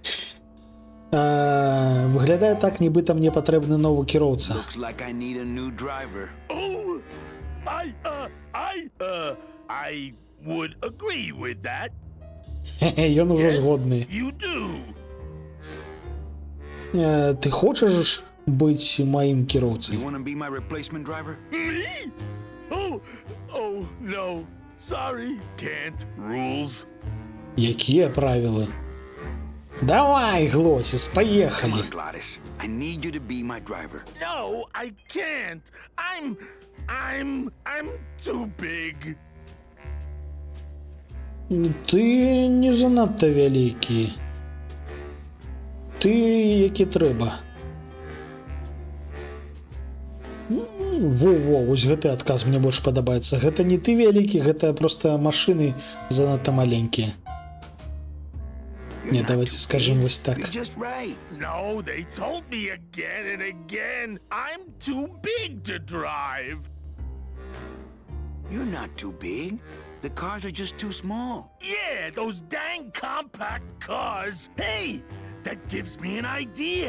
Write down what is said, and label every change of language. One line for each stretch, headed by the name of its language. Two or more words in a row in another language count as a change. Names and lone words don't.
Belarusian: Выглядае так, нібыта мне патрэбны новы кіроўца.
English: Looks like I need a new driver. Oh, I would agree with that.
Belarusian: Ён ужо згодны.
English: You do.
Belarusian: Ты хочаш быць маім
English: You
Belarusian: кіроўцай?
English: want to be my replacement driver? Me? Oh, no. Sorry, can't. Rules.
Belarusian: Якія правілы? Давай, Глотис,
English: Come
Belarusian: паехалі.
English: on, Glottis. I need you to be my driver. No, I can't. I'm too big.
Belarusian: Ты не занадта вялікі. Ты які трэба. Во, вось гэты адказ мне больш падабаецца. Гэта не ты вялікі, гэта проста машыны занадта маленькія.
English: You're
Belarusian: Не,
English: not
Russian: давайте
English: too
Russian: скажем
English: big.
Belarusian: вось так.
English: You're just right. No, they told me again and again. I'm too big to drive. You're not too big. The cars are just too small. Yeah, those dang compact cars. Hey, that gives me an idea.